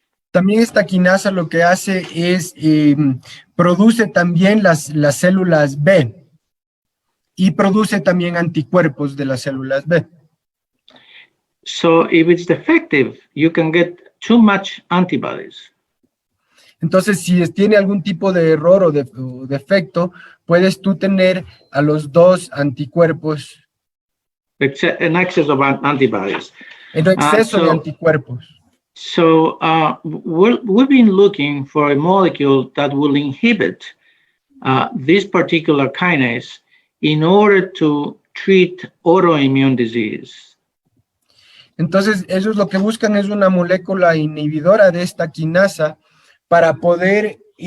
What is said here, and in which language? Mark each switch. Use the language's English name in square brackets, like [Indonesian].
[Spanish] También esta quinasa lo que hace es produce también las células B y produce también anticuerpos de las células B. [English] So if it's defective, you can get too much antibodies. [Spanish] Entonces, si tiene algún tipo de error o defecto, puedes tú tener a los dos anticuerpos. [English] An excess of antibodies. [Spanish] En exceso de anticuerpos. [English] So we've been looking for a molecule that will inhibit this particular kinase in order to treat autoimmune disease. [Spanish] Entonces, ellos lo que buscan es una molécula inhibidora de esta quinasa para poder